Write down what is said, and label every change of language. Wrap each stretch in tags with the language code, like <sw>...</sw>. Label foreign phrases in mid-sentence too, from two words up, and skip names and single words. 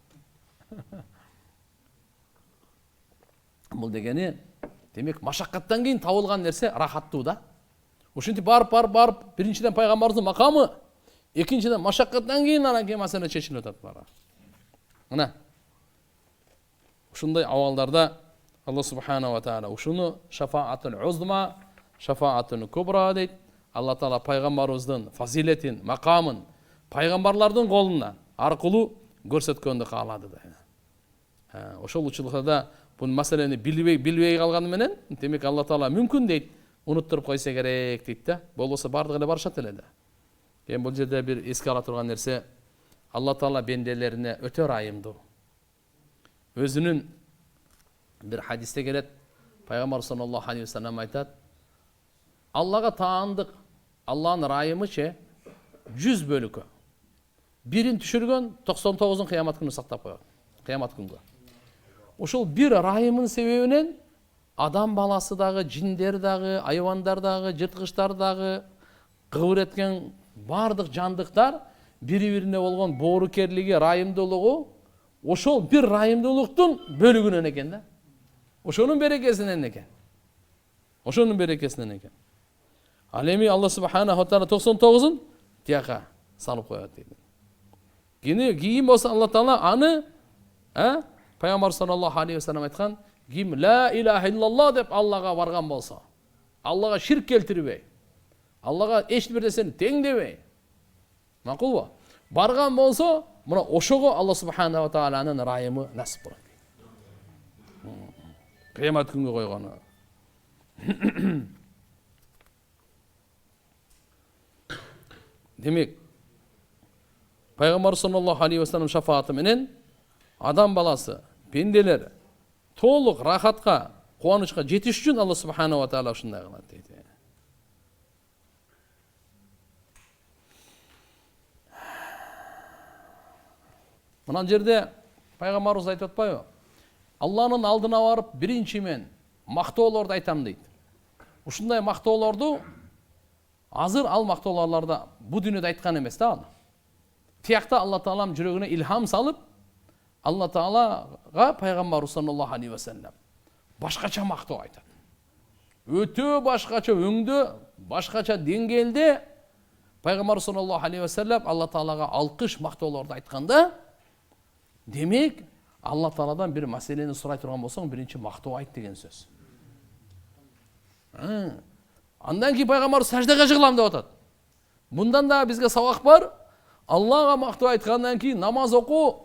<ky>Бул дегени, демек машаккаттан кийин табылган нерсе рахаттуу да. Ушинтип барып, биринчиден пайгамбарыбыздын макамы, Экинчиден машаккаттан кийин анан кийин маселе чечилип атат бара. Мына ушундай абалдарда Алла</ky> <ar>سبحانه وتعالى</ar> <ky>ушуну</ky> <ar>الشفاعة العظمى، الشفاعة الكبرى</ar> <ky>дейт. Алла таала пайгамбарыбыздын фазилетин, макамын пайгамбарлардын колунда аркылуу көрсөткөндү каалады да. Ошол учурда бул маселени билбей калганы менен, демек Алла таала мүмкүн дейт, унуттуруп койсо керек дейт да. Болбосо бардыгы эле барышат эле да. Эми бул жерде бир эске ала турган нерсе, Алла таала бенделерине өтө ырайымдуу. Өзүнүн бир хадисте келет, пайгамбар</ky> <ar>صلى الله عليه وسلم</ar> <ky>айтат: Аллага таандык, Алланын ырайымычы 100 бөлүккө. Бирин түшүргөн 99-ун кыямат күнү сактап коет. Кыямат күнгө. Ошол бир ырайымын себебинен адам баласы дагы, жиндер дагы, айвандар дагы, жырткычтар дагы, кыбыр эткен бардык жандыктар бири-бирине болгон боорукерлиги, ырайымдуулугу ошол бир ырайымдуулуктун бөлүгүнөн экен да. Ошонун берекесинен экен. Ошонун берекесинен экен. Ал эми Алла</ky> <ar>سبحانه وتعالى</ar> <ky>99-ун тияка салып коет дейт. Кийин болсо Алла таала аны, пайгамбар</ky> <ar>صلى الله عليه وسلم</ar> <ky>айткан, ким</ky> <ar>لا إله إلا الله</ar> <ky>деп Аллага барган болсо, Аллага ширк келтирбей, Аллага эч бир нерсени теңдебей, макулбу? Барган болсо, мына ошого Алла</ky> <ar>سبحانه وتعالى</ar> <ky>ырайымы насип болот. Кыямат күнгө койгону. Демек, пайгамбар</ky> <ar>صلى الله عليه وسلم</ar> <ky>шафааты менен адам баласы, пенделер толук рахатка, кубанычка жетиш үчүн Алла</ky> <ar>سبحانه وتعالى</ar> <ky>ушундай кылат дейт. Мына жерде пайгамбарыбыз айтып атпайбы? Алланын алдына барып биринчи мен мактоолорду айтам дейт. Ушундай мактоолорду азыр ал мактоолорду бу дүйнөдө айткан эмес да ал. Тиякта Алла таалам жүрөгүнө илхам салып, Алла таалага пайгамбар</ky> <ar>صلى الله عليه وسلم</ar> <ky>башкача мактоо айтат. Өтө башкача өңдө, башкача деңгээлде пайгамбар</ky> <ar>صلى الله عليه وسلم</ar> <ky>Алла таалага алкыш мактоолорду айтканда, демек Алла тааладан бир маселени сурай турган болсоң, биринчи мактоо айт деген сөз. Андан кийин пайгамбар саждага жыгылам деп атат. Мындан да бизге сабак бар. Аллага мактоо айткандан кийин намаз оку.</ky>